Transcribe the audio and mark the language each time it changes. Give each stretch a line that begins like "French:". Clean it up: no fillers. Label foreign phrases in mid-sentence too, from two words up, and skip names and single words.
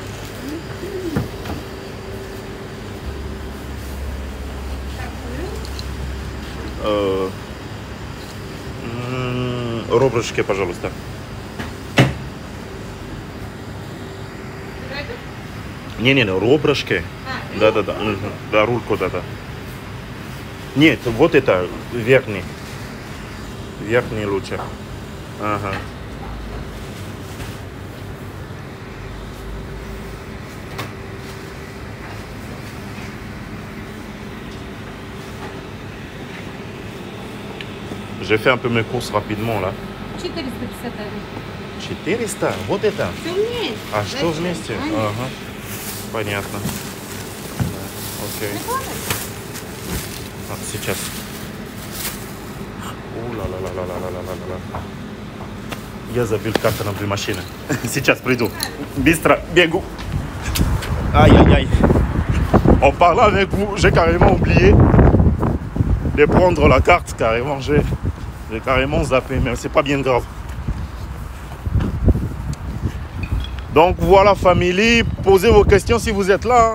Russian: Ребрышки, пожалуйста. Не, ребрышки. Да. Да, рульку, да. Нет, вот это верхний. Верхний лучше. Ага.
French: J'ai fait un peu mes courses rapidement là.
Russian: 451. 400? Вот это? Все вместе. А что вместе? Ага. Понятно. Окей. Сейчас. О-ла-ла-ла-ла-ла-ла-ла-ла. Я забил карту на машины. Сейчас приду. Быстро бегу. Aïe.
French: En parlant avec vous, j'ai carrément oublié de prendre la carte. Carrément, j'ai carrément zappé, mais c'est pas bien grave. Donc voilà, famille, posez vos questions si vous êtes là.